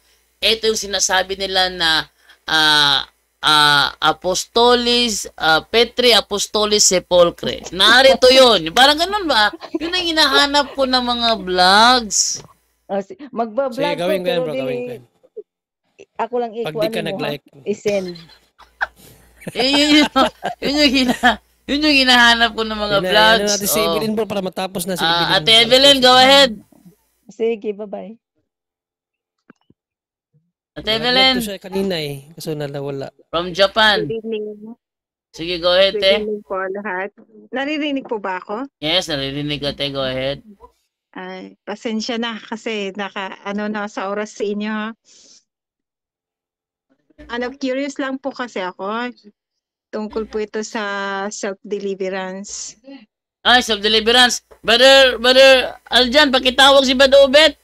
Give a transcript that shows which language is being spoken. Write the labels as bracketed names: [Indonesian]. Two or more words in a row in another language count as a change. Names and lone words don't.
[Filipino] Ito yung sinasabi nila na Petri Apostolis Sepulchre. Narito yun. Parang ganun ba? Yun ang hinahanap ko ng mga vlogs. Magba-vlog sige, gawin ko yan, bro. Ako lang pag di ka nag-like. I-send. Yun yung hinahanap ko ng mga vlogs. Natin si Evelyn bro para matapos na si Evelyn. Ate Evelyn, [English] go ahead. [Filipino] Sige, bye-bye. Ate Evelyn. Siya kanina kaso nawala. [English] From Japan. Good evening. [Filipino] Sige, [English] go ahead, [Filipino] te. [English] Good evening [Filipino] po lahat. Naririnig po ba ako? Yes, naririnig ka, te. [English] Go ahead. [Filipino] Ay, pasensya na kasi na sa oras sa inyo. Curious lang po kasi ako. Tungkol po ito sa self-deliverance. Ay, self-deliverance. Brother Aljan, pakitawag si Brother Obet.